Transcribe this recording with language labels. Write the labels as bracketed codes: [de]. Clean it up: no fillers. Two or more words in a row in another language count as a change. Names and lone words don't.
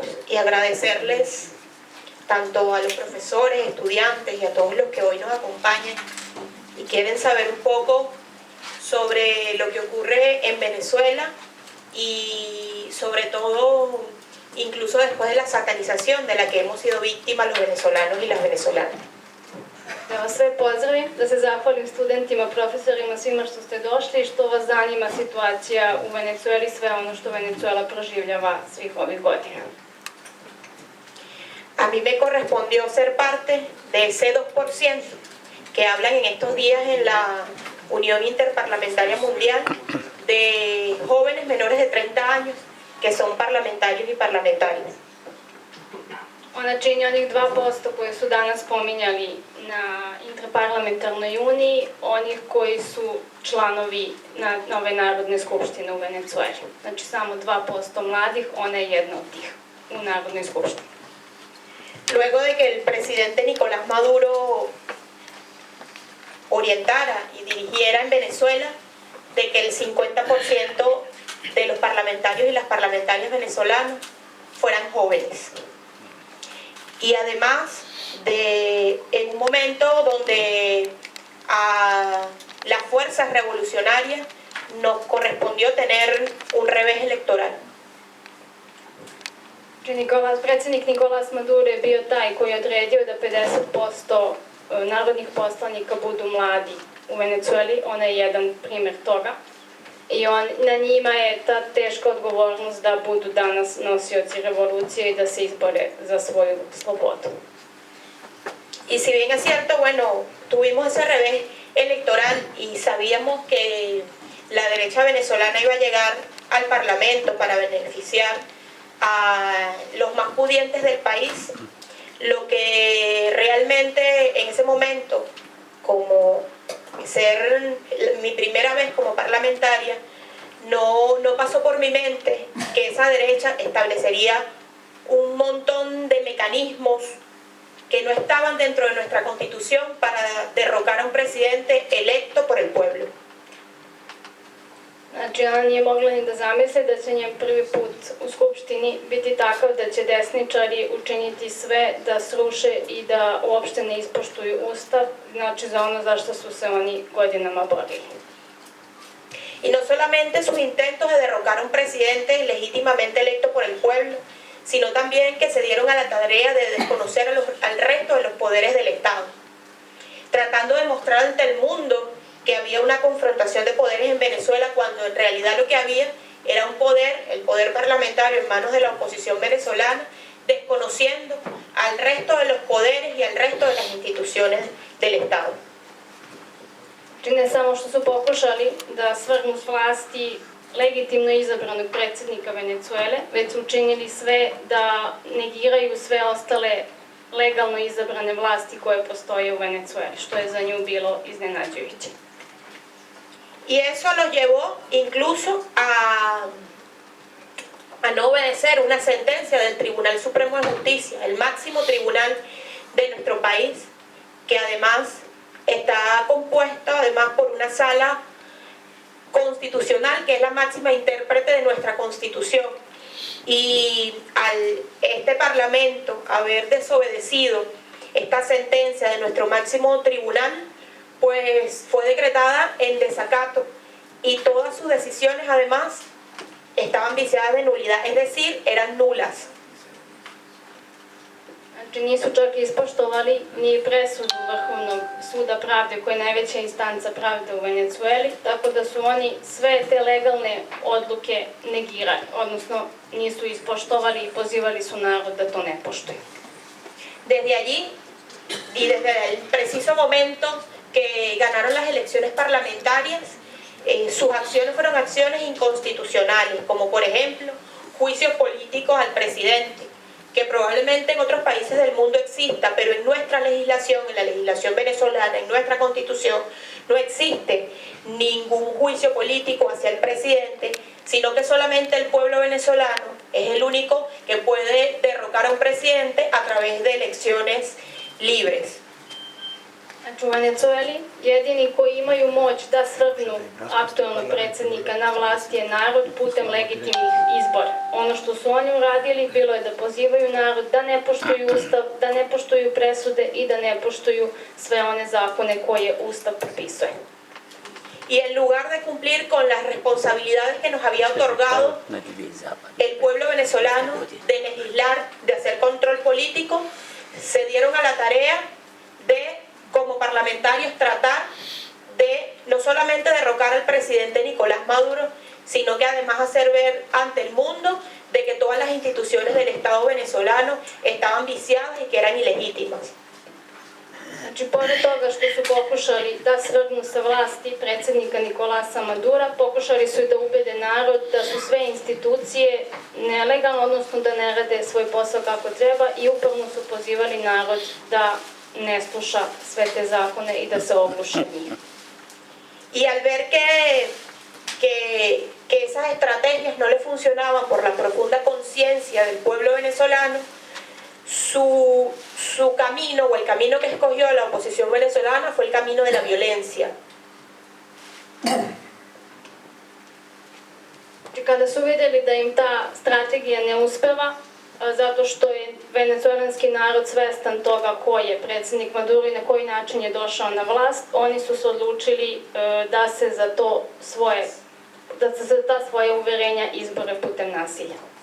[es] y agradecerles tanto a los profesores, estudiantes y a todos los que hoy nos acompañan y quieren saber un poco sobre lo que ocurre en Venezuela y sobre todo incluso después de la satanización de la que hemos sido víctimas los venezolanos y las venezolanas. [sr] Da vas sve pozdravim, da se zahvalim studentima, profesorima, svima što ste došli i što vas zanima situacija u Venecueli, sve ono što Venezuela proživljava svih ovih godina. [es] A mí me correspondió ser parte de ese 2% que hablan en estos días en la Unión Interparlamentaria Mundial de jóvenes menores de 30 años que son parlamentarios y parlamentarias. [sr] Ona čini onih 2% koje su danas pominjali na Interparlamentarnoj uniji, onih koji su članovi nove Narodne skupštine u Venecueli. Znači samo 2% mladih, ona je jedna od tih u Narodnoj skupštini. [es] Luego de que el presidente Nicolás Maduro orientara y dirigiera en Venezuela de que el 50% de los parlamentarios y las parlamentarias venezolanos fueran jóvenes. Y además en un momento donde a las fuerzas revolucionarias nos correspondió tener un revés electoral. [sr] Predsjednik Nicolas Maduro je bio taj koji je odredio da 50% narodnih poslanika budu mladi u Venecueli. On je jedan primjer toga. I na njima je ta teška odgovornost da budu danas nosioci revolucije i da se izbore za svoju slobodu. [es] Y si bien es cierto, bueno, tuvimos ese revés electoral y sabíamos que la derecha venezolana iba a llegar al Parlamento para beneficiar a los más pudientes del país, lo que realmente en ese momento, como ser mi primera vez como parlamentaria, no pasó por mi mente que esa derecha establecería un montón de mecanismos que no estaban dentro de nuestra constitución para derrocar a un presidente electo por el pueblo. [sr] Znači, ona nije mogla ni da zamisli da će njen prvi put u Skupštini biti takav da će desničari učiniti sve da sruše i da uopšte ne ispoštuju Ustav, znači za ono za što su se oni godinama borili. [es] Y no solamente sus intentos de derrocar a un presidente legítimamente electo por el pueblo, sino también que se dieron a la tarea de desconocer al resto de los poderes del Estado, tratando de mostrar ante el mundo que había una confrontación de poderes en Venezuela cuando en realidad lo que había era un poder, el poder parlamentario en manos de la oposición venezolana, desconociendo al resto de los poderes y al resto de las instituciones del Estado. [sr] Ne samo što su pokušali da svrgnu s vlasti legitimno izabranog predsjednika Venecuele, već su učinili sve da negiraju sve ostale legalno izabrane vlasti koje postoje u Venecueli, što je za nju bilo iznenađujuće. [es] Y eso nos llevó incluso a no obedecer una sentencia del Tribunal Supremo de Justicia, el máximo tribunal de nuestro país, que además está compuesto por una sala constitucional que es la máxima intérprete de nuestra Constitución. Y al este Parlamento haber desobedecido esta sentencia de nuestro máximo tribunal, pues fue decretada en desacato y todas sus decisiones además estaban viciadas de nulidad, es decir, eran nulas. [sr] Znači nisu čak ispoštovali ni presudu Vrhovnog suda pravde koja je najveća instanca pravde u Venecueli, tako da su oni sve te legalne odluke negirali, odnosno nisu ispoštovali i pozivali su narod da to ne poštuje. [es] Desde allí y desde el preciso momento que ganaron las elecciones parlamentarias, sus acciones fueron acciones inconstitucionales, como por ejemplo juicios políticos al presidente, que probablemente en otros países del mundo exista, pero en nuestra legislación, en la legislación venezolana, en nuestra constitución, no existe ningún juicio político hacia el presidente, sino que solamente el pueblo venezolano es el único que puede derrocar a un presidente a través de elecciones libres. [sr] Znači u Venecueli jedini koji imaju moć da svrgnu aktuelnog predsjednika na vlast je narod putem legitimnih izbora. Ono što su oni uradili bilo je da pozivaju narod da ne poštuju Ustav, da ne poštuju presude i da ne poštuju sve one zakone koje Ustav propisuje. [es] Y en lugar de cumplir con las responsabilidades que nos había otorgado el pueblo venezolano de legislar, de hacer control político, se dieron a la tarea de, como parlamentarios, tratar de no solamente derrocar al presidente Nicolás Maduro, sino que además hacer ver ante el mundo de que todas las instituciones del Estado venezolano estaban viciadas y que eran ilegítimas. [sr] Znači, pored toga što su pokušali da svrgnu sa vlasti predsjednika Nikolasa Madura, pokušali su i da ubede narod da su sve institucije nelegalne, odnosno da ne rade svoj posao kako treba i uporno su pozivali narod da ne sluša sve te zakone i da se ogluši njih. [es] Y al ver que esas estrategias no le funcionaban por la profunda conciencia del pueblo venezolano, su camino o el camino que escogió la oposición venezolana fue el camino de la violencia. [sr] Kada su vidjeli da im ta strategija ne uspeva, zato što je venecuelanski narod svestan toga ko je predsjednik Maduro i na koji način je došao na vlast, oni su se odlučili da se za ta svoja uverenja izbore putem nasilja.